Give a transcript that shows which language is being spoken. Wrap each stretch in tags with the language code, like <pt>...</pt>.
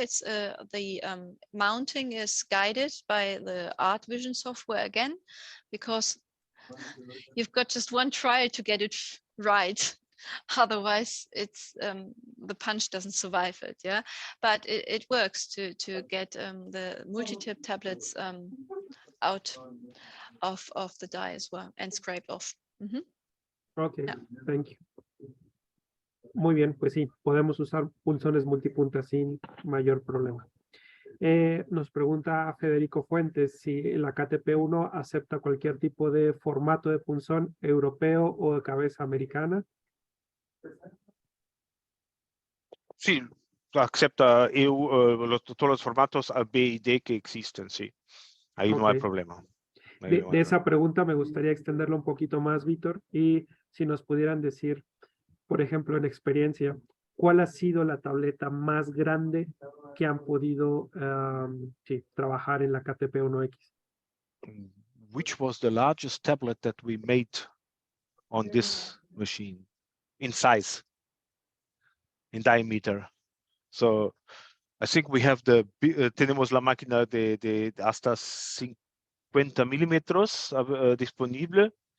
<en>It's the mounting is guided by the Art Vision software again, because you've got just one try to get it right. Otherwise, it's the punch doesn't survive it. Yeah, but it works to get the multi-tip tablets out of the die as well and scraped off. Mm-hmm. Okay, yeah. Thank you.</en> <es>Muy bien, pues sí, podemos usar punzones multipuntas sin mayor problema. Nos pregunta Federico Fuentes si la KTP1 acepta cualquier tipo de formato de punzón europeo o de cabeza americana. Sí, acepta todos los formatos A, B y D que existen, sí. Ahí okay. No hay problema. De esa pregunta me gustaría extenderlo un poquito más, Víctor, y si nos pudieran decir, por ejemplo, en experiencia, ¿cuál ha sido la tableta más grande que han podido trabajar en la KTP1X?</es> <en>Which was the largest tablet that we made on this machine in size, in diameter? So I think we have</en> <es>tenemos la máquina de hasta 50 milímetros disponible.</es>